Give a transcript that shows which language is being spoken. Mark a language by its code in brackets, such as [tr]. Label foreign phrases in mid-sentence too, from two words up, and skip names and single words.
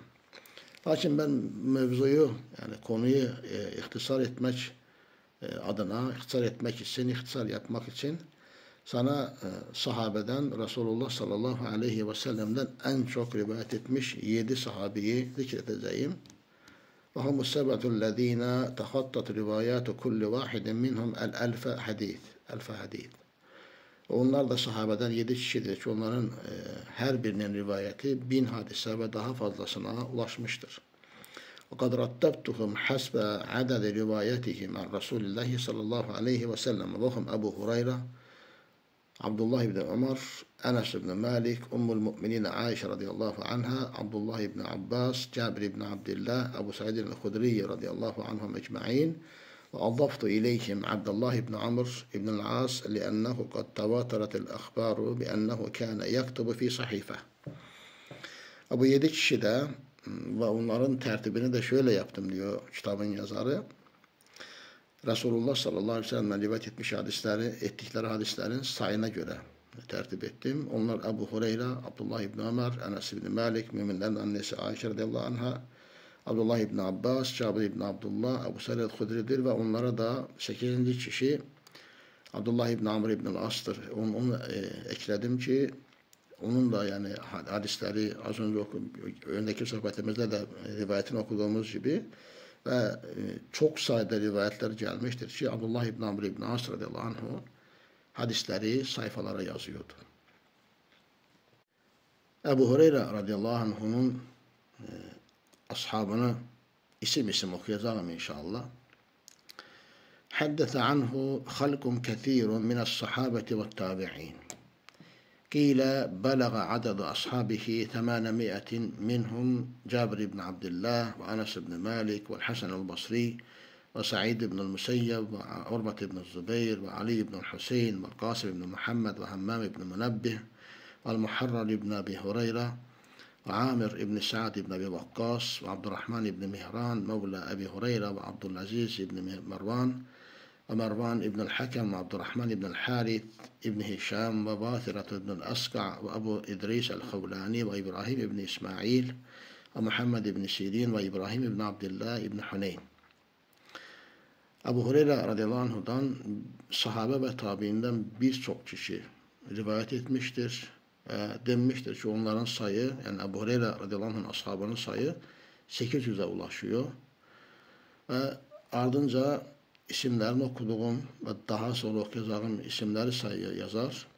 [tr] Lakin ben mevzuyu yani konuyu ihtisar etmek adına, ihtisar yapmak için sana sahabeden Resulullah [ar] صلى الله عليه وسلم'den [tr] en çok rivayet etmiş 7 sahabeyi zikredeceğim. [ar] وهم السبعة الذين تخطت رواية كل واحد منهم الألف حديث. [tr] Onlar da sahabeden 7 kişidir ki onların her birinin rivayeti 1000 hadise ve daha fazlasına ulaşmıştır. [ar] وقد رتبتهم حسب عدد روايتهم عن رسول الله صلى الله عليه وسلم وهم أبو هريرة عبد الله بن عمر، أنس بن مالك، أم المؤمنين عائشة رضي الله عنها، عبد الله بن عباس، جابر بن عبد الله، أبو سعيد الخدري رضي الله عنهم أجمعين وأضفت إليهم عبد الله بن عمرو بن العاص لأنه قد تواترت الأخبار بأنه كان يكتب في صحيفة. [tr] Bu 7 kişi de ve onların tertibini de şöyle yaptım diyor kitabın yazarı. Resulullah [ar] صلى الله عليه وسلم'den [tr] rivayet ettikleri hadislerin sayına göre tertip ettim. Onlar Ebu Hureyre, Abdullah ibn Ömer, Enes ibn Malik, müminlerin annesi Ayşe [ar] رضي الله عنها, [tr] Abdullah ibn Abbas, Cabir ibn Abdullah, Ebu Sa'id el-Hudri'dir ve onlara da 8. kişi Abdullah ibn Amr ibn al-As'tır. Onu ekledim ki onun da yani hadisleri az önce öndeki sohbetimizde de rivayetini okuduğumuz gibi ve çok sayıda rivayetler gelmiştir ki Abdullah ibn Amr ibn As [ar] رضي الله عنه [tr] hadisleri sayfalara yazıyordu. Ebu Hureyre [ar] رضي الله عنه'nun [tr] ashabını isim okuyacağım inşallah. [ar] حدث عنه خلق كثير من الصحابة والتابعين. قيل بلغ عدد أصحابه 800 منهم جابر بن عبد الله وأنس بن مالك والحسن البصري وسعيد بن المسيب وعروة بن الزبير وعلي بن الحسين والقاسم بن محمد وهمام بن منبه والمحرر بن أبي هريرة وعامر بن سعد بن أبي وقاص وعبد الرحمن بن مهران مولى أبي هريرة وعبد العزيز بن مروان ومروان ابن الحكم وعبد الرحمن ابن الحارث ابن هشام وباثرة ابن الأسقع وأبو إدريس الخولاني وإبراهيم ابن إسماعيل ومحمد ابن سيرين وإبراهيم ابن عبد الله ابن حنين. [tr] Ebu Hureyre [ar] رضي الله عنه'dan [tr] sahabe ve tabiinden birçok kişi rivayet etmiştir. Denmiştir ki onların sayı yani Ebu Hureyre [ar] رضي الله عنه'nun [tr] ashabının sayı 800'e ulaşıyor. Ve ardınca isimlerini okuduğum ve daha sonra okuyacağım isimleri yazar.